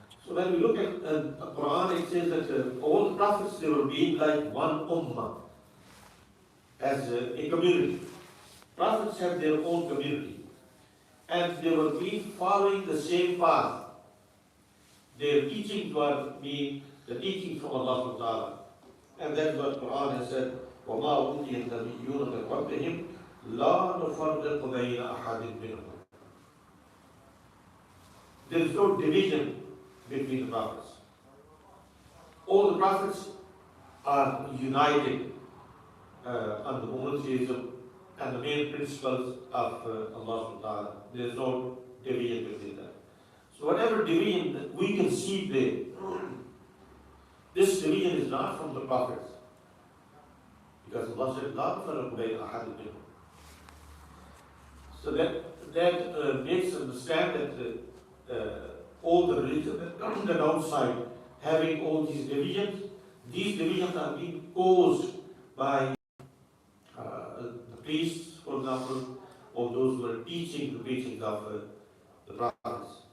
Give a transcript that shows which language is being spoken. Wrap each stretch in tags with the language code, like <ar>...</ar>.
<en>So when we look at the Quran, it says that all the prophets, they were being like one ummah, as a community. Prophets have their own community, and they were being following the same path. Their teachings were being the teaching from Allah Ta'ala. And that's what Quran has said,</en> <ar>وَمَا أُوتِيَ النَّبِيُّونَ مِنْ رَبِّهِمْ لَا نُفَرِّقُ بَيْنَ أَحَدٍ مِّنْهُمْ.</ar> <en>There is no division between the prophets. All the prophets are united under monotheism and the main principles of Allah Ta'ala. There is no division between them. So whatever division that we can see there, this division is not from the prophets. Because Allah said,</en> <ar>لَا نُفَرِّقُ بَيْنَ أَحَدٍ مِّنْهُمْ.</ar> <en>So that makes us understand that all the religions that come from the outside having all these divisions are being caused by the priests, for example, or those who are teaching the preachings of the prophets.</en>